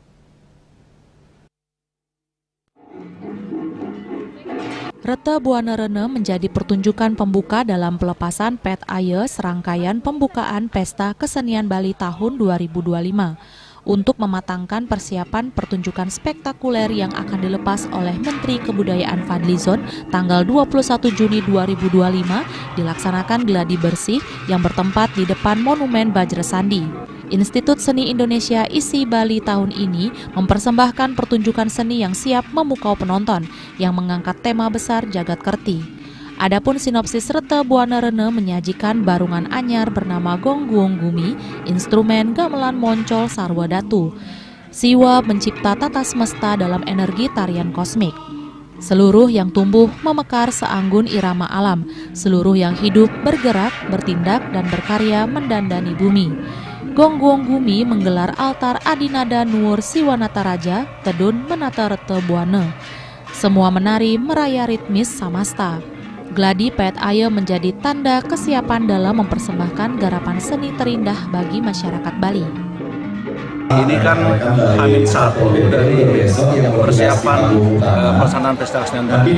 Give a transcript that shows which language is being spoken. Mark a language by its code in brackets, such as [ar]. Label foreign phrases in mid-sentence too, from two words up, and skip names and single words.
[id] Rete Buana Rena menjadi pertunjukan pembuka dalam pelepasan Pet Aye serangkaian pembukaan Pesta Kesenian Bali tahun 2025 untuk mematangkan persiapan pertunjukan spektakuler yang akan dilepas oleh Menteri Kebudayaan Fadlizon tanggal 21 Juni 2025 dilaksanakan gladi bersih yang bertempat di depan Monumen Bajra Sandi. Institut Seni Indonesia ISI Bali tahun ini mempersembahkan pertunjukan seni yang siap memukau penonton yang mengangkat tema besar Jagat Kerti. Adapun sinopsis Rete Buana Rena menyajikan barungan anyar bernama Gongguong Gumi, instrumen gamelan moncol sarwa datu. Siwa mencipta tata semesta dalam energi tarian kosmik. Seluruh yang tumbuh memekar seanggun irama alam, seluruh yang hidup bergerak, bertindak dan berkarya mendandani bumi. Gongguong Gumi menggelar altar Adinada Nuwur Siwanata Raja, Tedun Menata Rete Buana. Semua menari meraya ritmis samasta. Gladi Pet Aye menjadi tanda kesiapan dalam mempersembahkan garapan seni terindah bagi masyarakat Bali. Ini kan H-1 dari persiapan pelaksanaan Pesta Kesenian Bali.